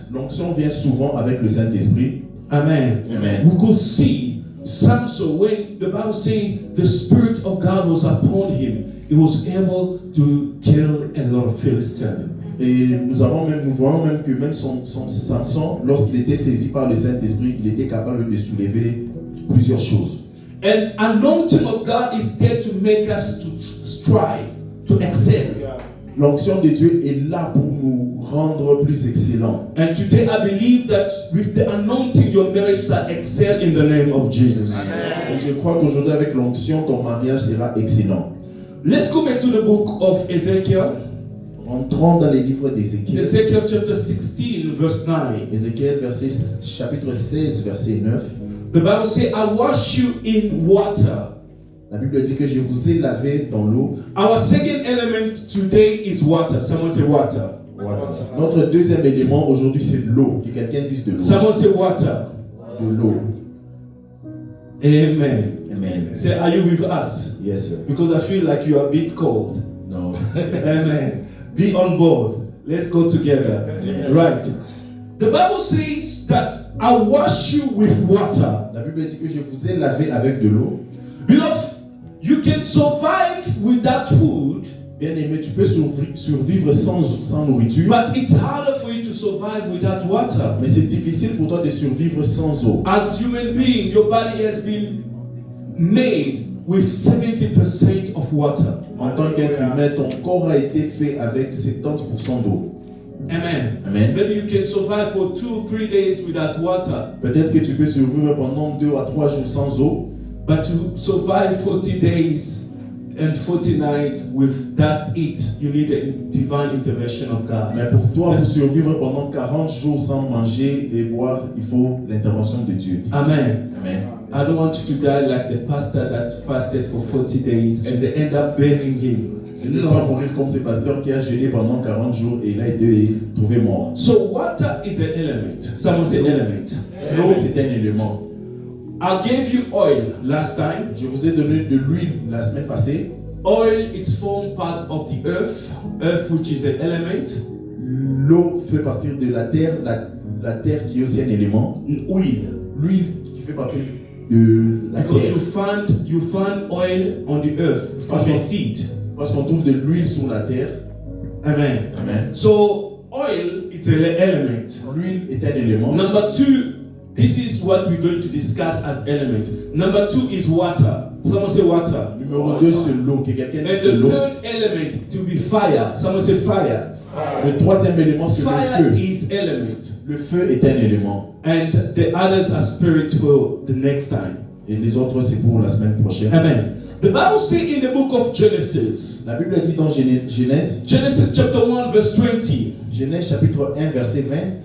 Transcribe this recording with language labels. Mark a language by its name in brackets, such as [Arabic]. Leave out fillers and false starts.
[French] L'onction vient souvent avec le Saint-Esprit. [English] Amen. Amen. We could see Samson when the Bible says the Spirit of God was upon him, he was able to kill a lot of Philistines. [French] Et nous voyons même que même Samson, lorsqu'il était saisi par le Saint-Esprit, il était capable de soulever plusieurs choses. [English] And anointing of God is there to make us to strive, to excel. [French] L'onction de Dieu est là pour nous rendre plus excellents. [English] And today I believe that with the anointing, your marriage shall excel in the name of Jesus. [French] Et je crois qu'aujourd'hui, avec l'onction, ton mariage sera excellent. [English] Let's go back to the book of Ezekiel. [French] Entrons dans les livres d'Ézéchiel. [English] Ezekiel chapter 16, verse 9. [French] Ézéchiel chapitre 16, verset 9. [English] The Bible says, I wash you in water. [French] La Bible dit que je vous ai lavé dans l'eau. [English] Our second element today is water. Someone say water. [French] Notre deuxième élément aujourd'hui c'est l'eau. Que quelqu'un dise de l'eau. [English] Someone say water. [French] De l'eau. [English] Amen. Amen. Say, are you with us? Yes, sir. Because I feel like you are a bit cold. No. Amen. Be on board. Let's go together. Amen. Right. The Bible says that I wash you with water. [French] La Bible dit que je vous ai lavé avec de l'eau. [English] Beloved, you can survive without food, [French] Bien-aimé, tu peux survivre sans nourriture. [English] but it's harder for you to survive without water. [French] Mais c'est difficile pour toi de survivre sans eau. [English] As human being, your body has been made with 70% of water. [French] En tant qu'être humain, ton corps a été fait avec 70% d'eau. [English] Amen. Amen. Maybe you can survive for 2-3 days without water, [French] Peut-être que tu peux survivre pendant 2 à 3 jours sans eau. [English] but to survive 40 days and 40 nights with that heat, you need a divine intervention of God. [French] Mais pour toi, pour survivre pendant 40 jours sans manger et boire, il faut l'intervention de Dieu. [English] Amen. Amen. I don't want you to die like the pastor that fasted for 40 days and they end up burying him. [French] Je ne veux pas mourir comme ce pasteur qui a jeûné pendant 40 jours et il a été trouvé mort. [English] So water is an element. Someone say element. [French] L'eau, c'est un élément. [English] I gave you oil last time. [French] Je vous ai donné de l'huile la semaine passée. [English] Oil, it's formed part of the earth, which is an element. [French] L'eau fait partie de la terre terre qui est aussi un élément. [English] Oil. [French] L'huile qui fait partie de la [English] Because [French] terre. [English] you find oil on the earth from a seed. [French] Parce qu'on trouve de l'huile sur la terre. [English] Amen. Amen. So oil, it's an element. [French] L'huile est un élément. [English] Number 2, this is what we're going to discuss as element. Number 2 is water. Someone say water. [French] Numéro 2, c'est l'eau. Que quelqu'un [English] And [French] dise de [English] the [French] l'eau. [English] third element to be fire. Someone say fire. [French] Le troisième élément, c'est le [English] Fire [French] feu. [English] is element. [French] Le feu est un élément. [English] And the others are spiritual the next time. [French] Et les autres, c'est pour la semaine prochaine. [English] Amen. The Bible says in the book of Genesis, [French] La Bible dit dans Genèse, [English] Genesis chapter 1 verse 20. [French] Genèse chapitre 1, verset 20.